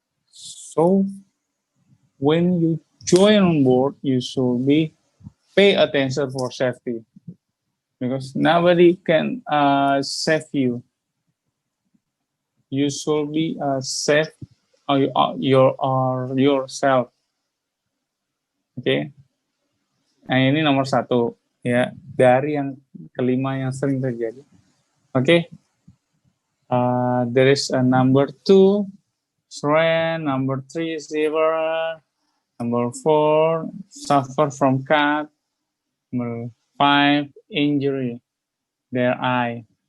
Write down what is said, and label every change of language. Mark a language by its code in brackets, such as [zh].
[en] So when you join on board, you should be pay attention for safety, because nobody can save you. You should be safe yourself. [id] Oke. Nah, ini nomor 1 ya dari yang kelima yang sering terjadi. Oke. [en] There is a number 2 strain, number 3 sever, number 4 suffer from cut, number 5 injury their eye.